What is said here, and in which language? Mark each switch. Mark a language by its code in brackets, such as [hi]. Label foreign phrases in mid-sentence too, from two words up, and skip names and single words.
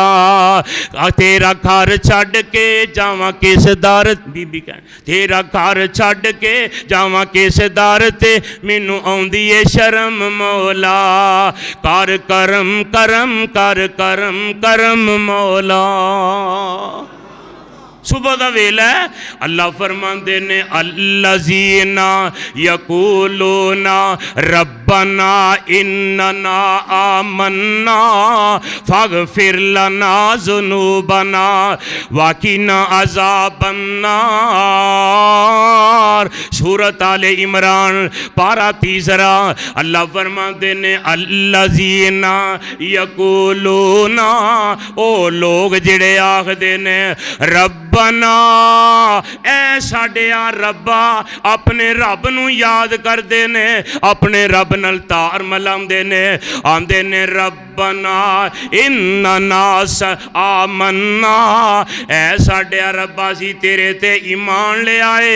[pa] ਤੇਰਾ ਘਰ ਛੱਡ ਕੇ ਜਾਵਾਂ ਕਿਸ ਦਰ, ਬੀਬੀ ਕਹਿ ਤੇਰਾ ਘਰ ਛੱਡ ਕੇ ਜਾਵਾਂ ਕਿਸ ਦਰ ਤੇ, ਮੈਨੂੰ ਆਉਂਦੀ ਹੈ ਸ਼ਰਮ ਮੌਲਾ। ਕਰ ਕਰਮ ਕਰਮ ਕਰ ਕਰਮ ਕਰਮ ਮੌਲਾ। ਸੁਬਹ ਦਾ ਵੇਲਾ ਹੈ, ਅੱਲਾਹ ਫ਼ਰਮਾਤੇ ਨੇ [ar] الذين يقولون ربنا إننا آمنا فاغفر لنا ذنوبنا وقنا عذاب النار. [pa] ਸੂਰਤ ਆਲੇ ਇਮਰਾਨ ਪਾਰਾ ਤੀਸਰਾ। ਅੱਲਾਹ ਫ਼ਰਮਾਤੇ ਨੇ [ar] الذين يقولون, [pa] ਓ ਲੋਗ ਜਿਹੜੇ ਆਖਦੇ ਨੇ ਰੱਬਨਾ ਐ ਸਾਡਿਆ ਰੱਬਾ, ਅਪਣੇ ਰੱਬ ਨੂੰ ਯਾਦ ਕਰਦੇ ਨੇ, ਅਪਣੇ ਰੱਬ ਨਾਲ ਤਾਰ ਮਿਲਾਂਦੇ ਨੇ, ਆਂਦੇ ਨੇ [ar] ربنا إننا آمنا, [pa] ਐ ਸਾਡਿਆ ਰੱਬਾ ਸੀ ਤੇਰੇ ਤੇ ਈਮਾਨ ਲੇ ਆਏ।